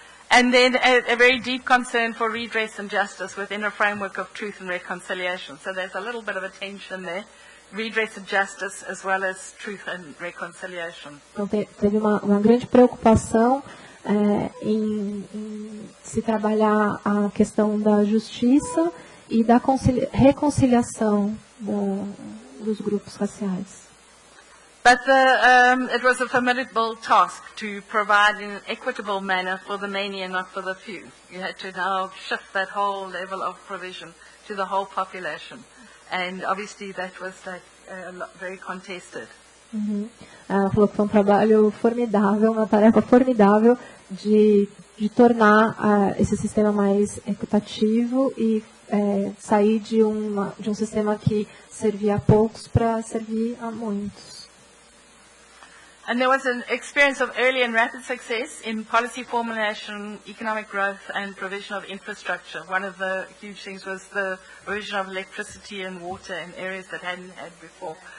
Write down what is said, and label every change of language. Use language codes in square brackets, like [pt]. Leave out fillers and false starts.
[en] And then a very deep concern for redress and justice within a framework of truth and reconciliation. So there's a little bit of a tension there, redress and justice as well as truth and reconciliation. [pt] Então teve uma grande preocupação em se trabalhar a questão da justiça e da reconciliação dos grupos raciais. [en] But it was a formidable task to provide in an equitable manner for the many and not for the few. You had to now shift that whole level of provision to the whole population. And obviously that was very contested. [pt] Ela falou que foi um trabalho formidável, uma tarefa formidável de tornar esse sistema mais equitativo e sair de um sistema que servia a poucos para servir a muitos. [en] And there was an experience of early and rapid success in policy formulation, economic growth, and provision of infrastructure. One of the huge things was the provision of electricity and water in areas that hadn't had before.